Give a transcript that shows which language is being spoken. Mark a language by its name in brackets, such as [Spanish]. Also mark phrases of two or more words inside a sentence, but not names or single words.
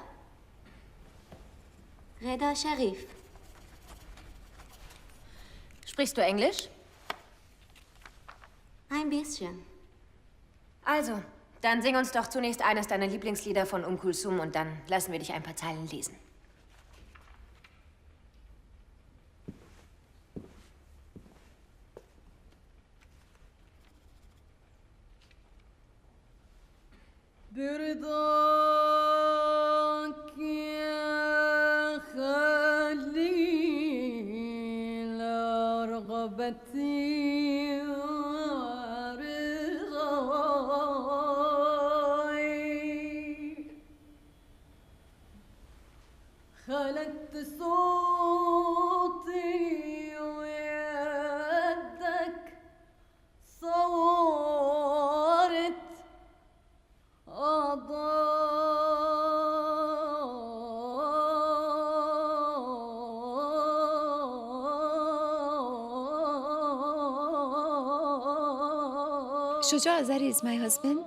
[German] Reda. Reda Sharif. Sprichst du Englisch? Ein bisschen. Also, dann sing uns doch zunächst eines deiner Lieblingslieder von Kulthum und dann lassen wir dich ein paar Zeilen lesen. [Arabic] برضاك يا خليل رغبتي ورضاي خلقت صوتي ويدك صورت [English] Shuja Azari is my husband.